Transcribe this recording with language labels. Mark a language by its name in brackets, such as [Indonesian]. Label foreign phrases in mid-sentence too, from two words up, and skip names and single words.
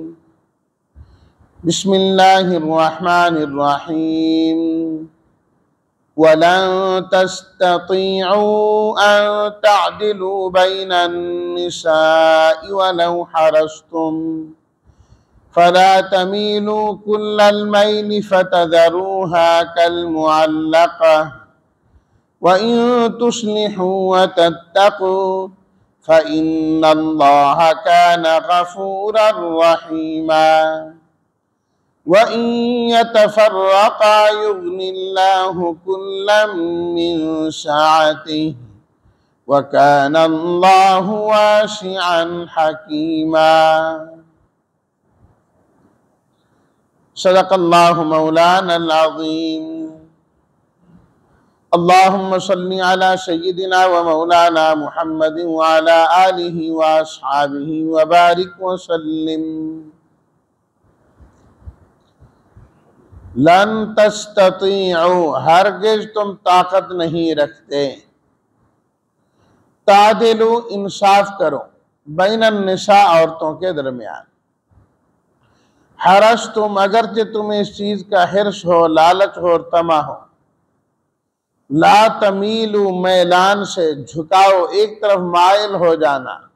[Arabic] بسم الله الرحمن الرحيم. ولن تستطيعوا أن تعدلوا بين النساء ولو حرصتم فلا تميلوا كل الميل فتذروها كالمعلقة وإن تصلحوا وتتقوا فإن الله كان غفورا رحيما وإن يتفرقا يغن الله كلا من سعته وكان الله واسعا حكيما. صدق الله مولانا العظيم. اللهم صل على سيدنا ومولانا محمد وعلى آله وأصحابه وبارك وسلم. لن تستطيعوا, [Urdu] ہرگز تم طاقت نہیں رکھتے، تعدلو، انصاف کرو, [Arabic] بين النساء, [Urdu] عورتوں کے درمیان, [Arabic] حرصتم, [Urdu] اگرچہ تمہیں اس چیز کا حرص ہو، لالچ ہو اور طمع ہو, [Arabic] لا تميلوا, [Urdu] میلان سے، جھکاؤ، ایک طرف مائل ہو جانا,